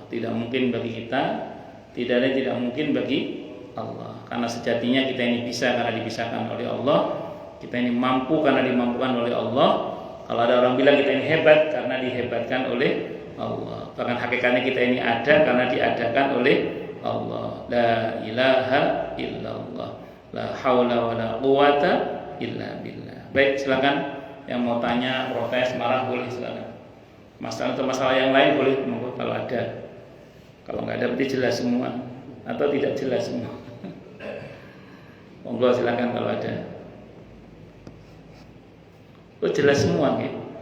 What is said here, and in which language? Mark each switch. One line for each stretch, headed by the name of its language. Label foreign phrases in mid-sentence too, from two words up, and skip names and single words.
Indonesian: Tidak mungkin bagi kita, tidak ada yang tidak mungkin bagi Allah. Karena sejatinya kita ini bisa karena dipisahkan oleh Allah. Kita ini mampu karena dimampukan oleh Allah. Kalau ada orang bilang kita ini hebat karena dihebatkan oleh Allah. Bahkan hakikatnya kita ini ada karena diadakan oleh Allah.
Arabic: لا إله إلا الله، لا حول ولا قوة إلا بالله.
Indonesian: Baik, silakan yang mau tanya, protes, marah boleh silakan. Masalah atau masalah yang lain boleh monggo kalau ada. Kalau nggak ada berarti jelas semua atau tidak jelas semua. Monggo silakan kalau ada. Oh jelas semua gitu.